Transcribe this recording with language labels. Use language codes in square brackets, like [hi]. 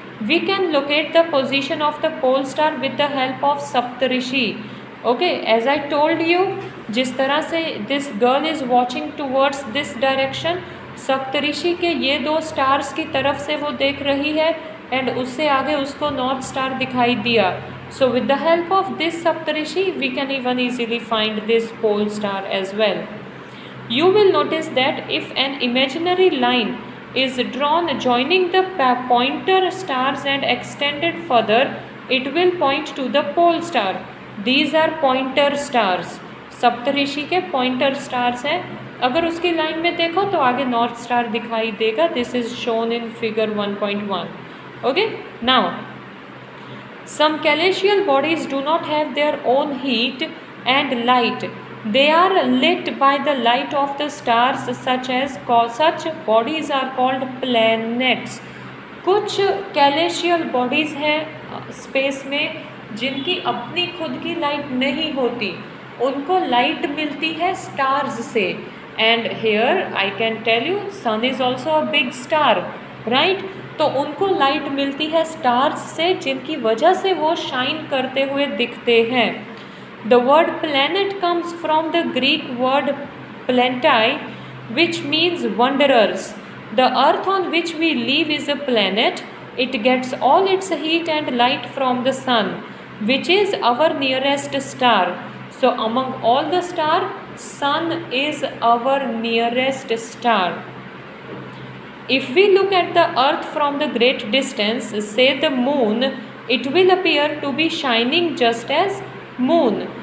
[en] We can locate the position of the pole star with the help of Saptarishi. [hi] Okay, [en] as I told you, [hi] जिस तरह से [en] this girl is watching towards this direction, [hi] सप्तऋषि के ये दो stars की तरफ से वो देख रही है एंड उससे आगे उसको नॉर्थ स्टार दिखाई दिया. [en] So with the help of this Saptarishi, we can even easily find this pole star as well. You will notice that if an imaginary line is drawn joining the pointer stars and extended further, it will point to the pole star. These are pointer stars. [hi] सप्तऋषि के pointer stars हैं. अगर उसकी line में देखो तो आगे north star दिखाई देगा. [en] This is shown in figure 1.1. Okay, now some celestial bodies do not have their own heat and light. They are lit by the light of the stars. Such bodies are called planets. [hi] कुछ celestial bodies हैं space में जिनकी अपनी खुद की light नहीं होती, उनको लाइट मिलती है स्टार्स से. [en] And here I can tell you, sun is also a big star, right. [hi] तो उनको लाइट मिलती है स्टार्स से, जिनकी वजह से वो शाइन करते हुए दिखते हैं. [en] The word planet comes from the Greek word planetai which means wanderers. The earth on which we live is a planet. It gets all its heat and light from the sun which is our nearest star. So among all the star, sun is our nearest star. If we look at the earth from the great distance, say the moon, it will appear to be shining just as moon.